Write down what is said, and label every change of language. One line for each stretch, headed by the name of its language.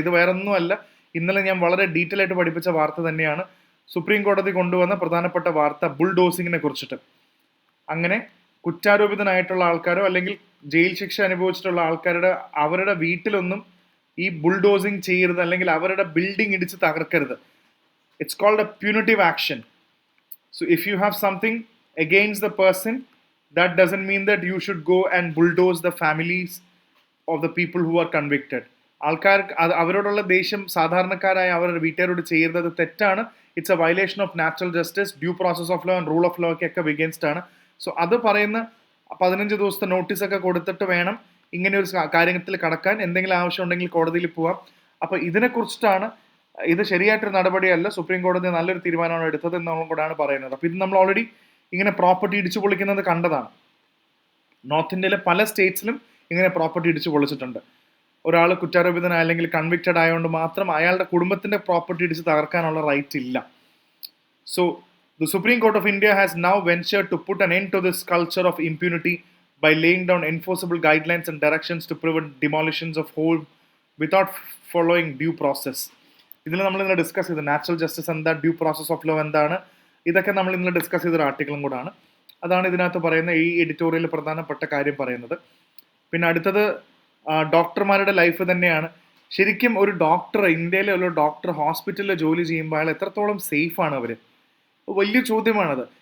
Malayalam: ഇത് വേറെ ഒന്നുമല്ല, ഇന്നലെ ഞാൻ വളരെ ഡീറ്റെയിൽ ആയിട്ട് പഠിപ്പിച്ച വാർത്ത തന്നെയാണ്. സുപ്രീം കോടതി കൊണ്ടുവന്ന പ്രധാനപ്പെട്ട വാർത്ത ബുൾഡോസിങ്ങിനെ കുറിച്ചിട്ട്. അങ്ങനെ കുറ്റാരോപിതനായിട്ടുള്ള ആൾക്കാരോ അല്ലെങ്കിൽ ജയിൽ ശിക്ഷ അനുഭവിച്ചിട്ടുള്ള അവരുടെ വീട്ടിലൊന്നും ഈ ബുൾഡോസിങ് ചെയ്യരുത്, അല്ലെങ്കിൽ അവരുടെ ബിൽഡിംഗ് ഇടിച്ച് തകർക്കരുത്.
English: It's called a punitive action. So if you have something against the person, that doesn't mean that you should go and bulldoze the families of the people who are convicted.
Malayalam: അവരോടുള്ള ദേഷ്യം സാധാരണക്കാരായ അവരുടെ വീട്ടുകാരോട് ചെയ്യരുത്, തെറ്റാണ്.
English: it's a violation of natural justice, due process of law and rule of law
Malayalam: ഒക്കെ
English: Against ആണ്.
Malayalam: So അത് പറയുന്ന 15 ദിവസത്തെ നോട്ടീസൊക്കെ കൊടുത്തിട്ട് വേണം ഇങ്ങനെ ഒരു കാര്യത്തിൽ കടക്കാൻ. എന്തെങ്കിലും ആവശ്യം ഉണ്ടെങ്കിൽ കോടതിയിൽ പോവാം. അപ്പോൾ ഇതിനെക്കുറിച്ചിട്ടാണ്, ഇത് ശരിയായിട്ടൊരു നടപടിയല്ല, സുപ്രീം കോടതി നല്ലൊരു തീരുമാനമാണ് എടുത്തത് എന്നുള്ളത് കൂടാണ് പറയുന്നത്. അപ്പോൾ ഇത് നമ്മൾ ഓൾറെഡി ഇങ്ങനെ പ്രോപ്പർട്ടി ഇടിച്ചു പൊളിക്കുന്നത് കണ്ടതാണ്. നോർത്ത് ഇന്ത്യയിലെ പല സ്റ്റേറ്റ്സിലും ഇങ്ങനെ പ്രോപ്പർട്ടി ഇടിച്ചു പൊളിച്ചിട്ടുണ്ട്. ഒരാൾ കുറ്റാരോപിതനായ അല്ലെങ്കിൽ കൺവിക്റ്റഡ് ആയതുകൊണ്ട് മാത്രം അയാളുടെ കുടുംബത്തിന്റെ പ്രോപ്പർട്ടി ഇടിച്ച് തകർക്കാനുള്ള റൈറ്റ് ഇല്ല.
English: So the Supreme Court of India has now ventured to put an end to this culture of impunity by laying down enforceable guidelines and directions to prevent demolitions of home without following due process.
Malayalam: ഇതിൽ നമ്മൾ ഇന്നലെ discuss ചെയ്തു natural justice എന്താ, due process of law എന്താണ്, ഇതൊക്കെ നമ്മൾ ഇന്നലെ discuss ചെയ്തൊരു ആർട്ടിക്കിളും കൂടാണ്. അതാണ് ഇതിനകത്ത് പറയുന്ന ഈ എഡിറ്റോറിയൽ പ്രധാനപ്പെട്ട കാര്യം പറയുന്നത്. പിന്നെ അടുത്തത് ഡോക്ടർമാരുടെ ലൈഫ് തന്നെയാണ്. ശരിക്കും ഒരു ഡോക്ടർ, ഇന്ത്യയിലെ ഒരു ഡോക്ടർ ഹോസ്പിറ്റലിൽ ജോലി ചെയ്യുമ്പോൾ അയാൾ എത്രത്തോളം സേഫാണ് അവർ? വലിയ ചോദ്യമാണത്.